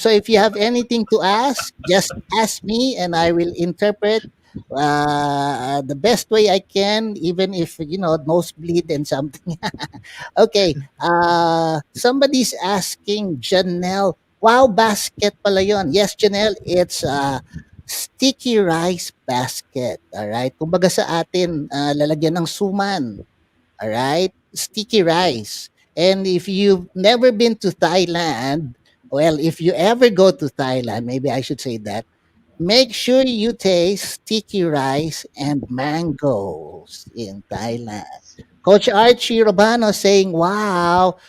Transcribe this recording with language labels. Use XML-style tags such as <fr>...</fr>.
<en>So if you have anything to ask, just ask me and I will interpret the best way I can, even if, nosebleed and something. Okay. Somebody's asking Janelle, wow,</en> <tl>basket pala yun.</tl> <en>Yes, Janelle, it's sticky rice basket. All right.</en> <tl>Kumbaga sa atin, lalagyan ng suman.</tl> <en>All right. Sticky rice. And if you've never been to Thailand, well, if you ever go to Thailand, maybe I should say that, make sure you taste sticky rice and mangoes in Thailand. Coach Archie Robano saying, wow.</en>